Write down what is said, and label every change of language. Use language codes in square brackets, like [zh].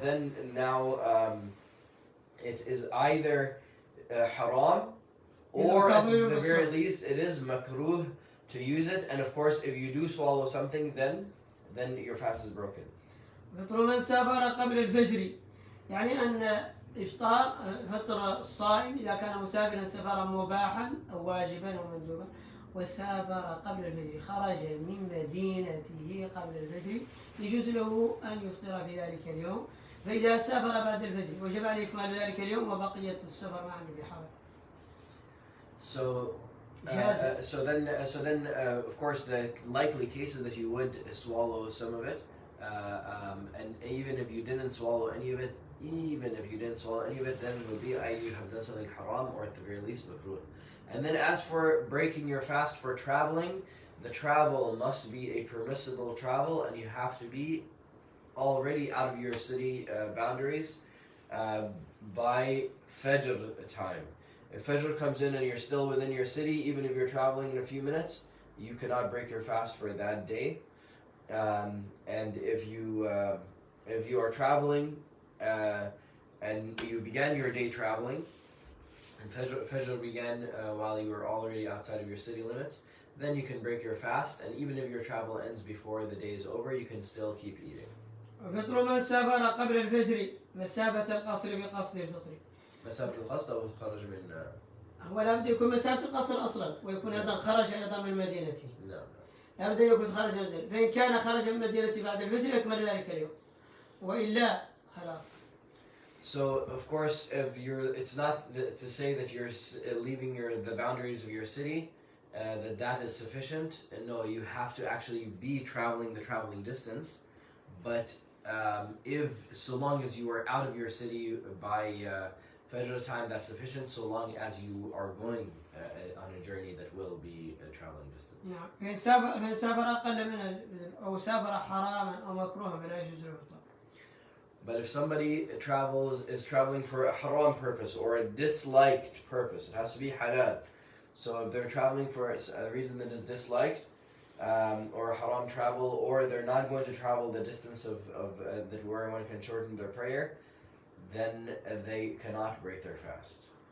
[en] Then now it is either haram, or at the very least it is makruh to use it. And of course, if you do swallow something, then your fast is broken. [ar] فطر من سافر قبل الفجر، يعني أن إفطار فطر الصائم إذا كان مسافرا سفرا مباحا أو واجبا أو مندوبا وسافر قبل الفجر، خرج من مدينته قبل الفجر، يجوز له أن يفطر في ذلك اليوم. فإذا سافر بعد الفجر وجب عليه إكمال ذلك اليوم وبقية السفر ما عنده بحرج. [en] So then, of course, the likely case is that you would swallow some of it, and even if you didn't swallow any of it, then it would be you have done something haram, or at the very least makruh. And then, as for breaking your fast for traveling, the travel must be a permissible travel, and you have to be already out of your city boundaries by Fajr time. If Fajr comes in and you're still within your city, even if you're traveling in a few minutes, you cannot break your fast for that day. And if you are traveling and you began your day traveling, and Fajr began while you were already outside of your city limits, then you can break your fast. And even if your travel ends before the day is over, you can still keep eating. [ar] فطر من سافر قبل الفجر مسافة القصر بقصد الفطر. مسافة القصد أو خرج من هو لابد يكون مسافة القصر أصلا، ويكون أيضا خرج أيضا من مدينته. نعم. لابد أن يكون خرج من مدينته، فإن كان خرج من مدينته بعد الفجر يكمل ذلك اليوم، وإلا خلاص. [en] So of course, it's not to say that you're leaving the boundaries of your city, that is sufficient. And no, you have to actually be traveling the traveling distance. But so long as you are out of your city by Fajr time, that's sufficient, so long as you are going on a journey that will be a traveling distance. [ar] نعم. فإن سافر أقل من أو سافر حراما أو مكروها فلا يجوز له الفطر. [en] But if somebody is traveling for a haram purpose or a disliked purpose, it has to be halal. So if they're traveling for a reason that is disliked, or a haram travel, or they're not going to travel the distance of that where one can shorten their prayer, then they cannot break their fast.